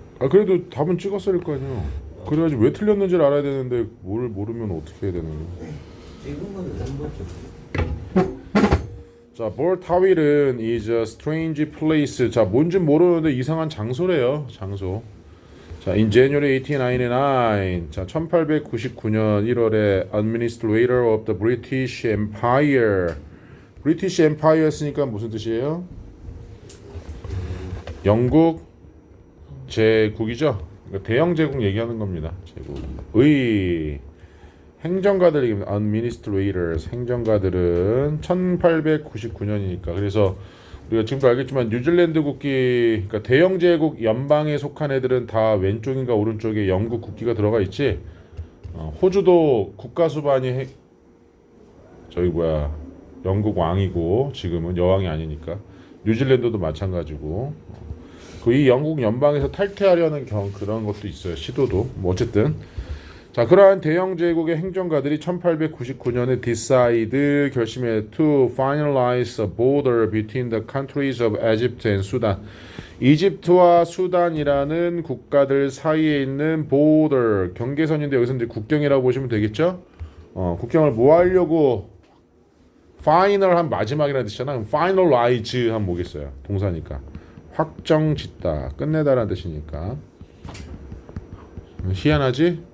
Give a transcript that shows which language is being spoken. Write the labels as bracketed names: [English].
[Korean] 그래도 답은 찍었을 거 아니야. 그래야지 왜 틀렸는지를 알아야 되는데 뭘 모르면 어떻게 해야 되는 거야? 찍은 거는 3번쯤. 자, 볼타윌은 [English] is a strange place. [Korean] 자, 뭔지 모르는데 이상한 장소래요. 장소. [English] 자, in January 1899, 자, [Korean] 1899년 1월에 [English] Administrator of the British Empire. [Korean] British Empire였으니까 무슨 뜻이에요? 영국 제국이죠. 그러니까 대영 제국 얘기하는 겁니다. 제국의 행정가들 얘기입니다. Administrators, 행정가들은 1899년이니까. 그래서 우리가 지금도 알겠지만 뉴질랜드 국기, 그러니까 대영 제국 연방에 속한 애들은 다 왼쪽인가 오른쪽에 영국 국기가 들어가 있지. 호주도 국가 수반이 영국 왕이고 지금은 여왕이 아니니까. 뉴질랜드도 마찬가지고. 이 영국 연방에서 탈퇴하려는 그런 것도 있어요. 시도도. 뭐 어쨌든. 자, 그러한 대영 제국의 행정가들이 1899년에 [English] decide [Korean] 결심해 [English] to finalize a border between the countries of Egypt and Sudan. [Korean] 이집트와 수단이라는 국가들 사이에 있는 border 경계선인데 여기서 이제 국경이라고 보시면 되겠죠? 국경을 뭐 하려고 final 한 마지막이라는 뜻이잖아. finalize 하면 뭐겠어요? 동사니까. 확정짓다, 끝내다라는 뜻이니까. 희한하지?